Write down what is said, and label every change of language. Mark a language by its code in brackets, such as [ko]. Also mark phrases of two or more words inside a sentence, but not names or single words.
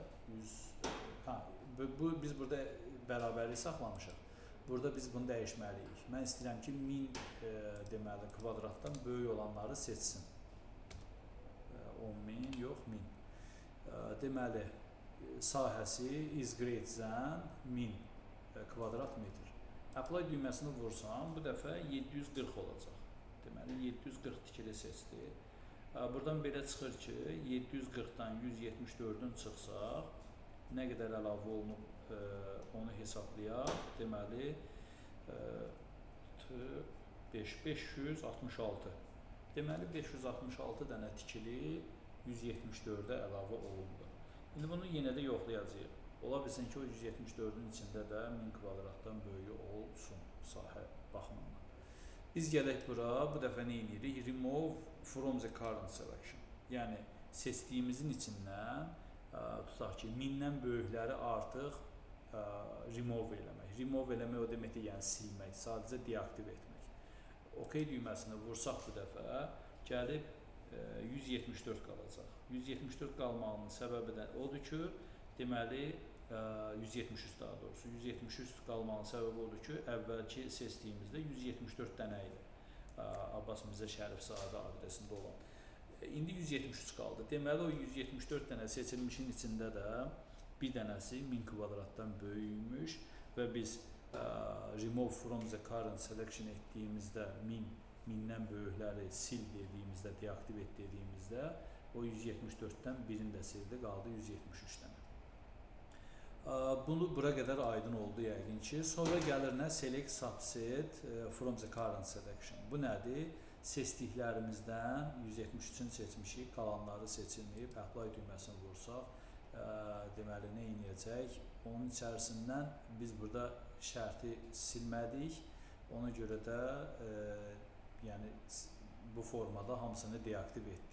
[az] Biz burada bərabərlik saxlamışıq. Burada biz bunu dəyişməliyik. Mən istəyirəm ki, 1000 deməli kvadratdan böyük olanları seçsin. 10.000 yox, 1000. Deməli, sahəsi [en] is greater than [az] 1000 kvadrat metr. Apply düyməsini vursam, bu dəfə 740 olacaq. Deməli, 740 tikili seçdi. Buradan belə çıxır ki, 740-dan 174-ün çıxsaq, nə qədər əlavə olunub onu hesablayaq. Deməli, 566. Deməli, 566 dənə tikili 174-ə əlavə olundu. İndi bunu yenə də yoxlayacağıq. Ola bilsin ki, o 174-ün içində də 1000 kvadratdan böyüyü olsun sahə baxımından. Biz gələk bura, bu dəfə nə edirik? [en] Remove from the current selection. [az] Yəni, seçdiyimizin içindən, tutaq ki, 1000-dən böyükləri artıq remove eləmək. Remove eləmək o deməkdir, yəni silmək, sadəcə deaktiv etmək. OK düyməsini vursaq bu dəfə, gəlib 174 qalacaq. 174 qalmağının səbəbi də odur ki, deməli, 173 daha doğrusu, 173 qalmağının səbəbi odur ki, əvvəlki seçdiyimizdə 174 dənə idi. Abbas Mirzə Şərifzadə adresində olan. İndi 173 qaldı. Deməli, o 174 dənə seçilmişin içində də bir dənəsi 1000 kvadratdan böyükmüş və biz [en] remove from the current selection [az] etdiyimizdə 1000-dən böyükləri sil dediyimizdə, deaktiv et dediyimizdə o 174-dən birini də sildi, qaldı 173 dənə. Bunu bura qədər aydın oldu yəqin ki. Sonra gəlir nə? [en] Select subset from the current selection. [az] Bu nədir? Seçdiklərimizdən 173-ünü seçmişik, qalanları seçilməyib, apply düyməsini vursaq, deməli, nə edəcək? Onun içərisindən biz burada şərti silmədik. Ona görə də yəni, bu formada hamısını deaktiv etdi.